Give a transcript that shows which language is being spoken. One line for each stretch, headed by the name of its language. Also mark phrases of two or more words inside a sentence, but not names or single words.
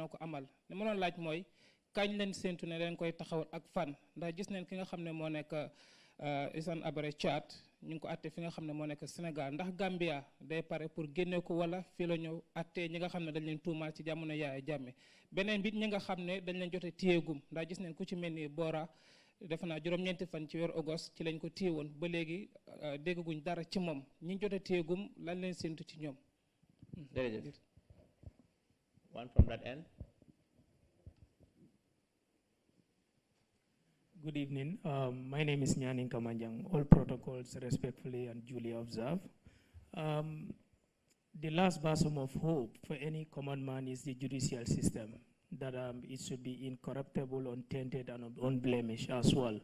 Wolof: ko amal li ma doon laaj mooy kañ leen séntu ne leen koy taxawal ak fan ndax gis neen ki nga xam ne moo nekk Isan Abare Chat ñu ngi ko atte fi nga xam ne moo nekk Sénégal ndax Gambia day pare pour génne ko wala fii la ñëw atte ñi nga xam ne dañ leen tuumaal ci jamono Yaaya Jammeh beneen bit ñi nga xam ne dañ leen jote téyegum ndax gis neen ku ci mel ni Bora defe naa juróom-ñeenti fan ci weeru August ci lañ ko téye woon ba léegi déggaguñ dara ci moom ñi jote téyegum lan leen séntu ci ñoom. Jërëjëf.
English: One from that end. Good evening. My name is Nyanin Kamanjang. All protocols respectfully and duly observed. The last bastion of hope for any common man is the judicial system, that it should be incorruptible, untainted, and unblemished as well.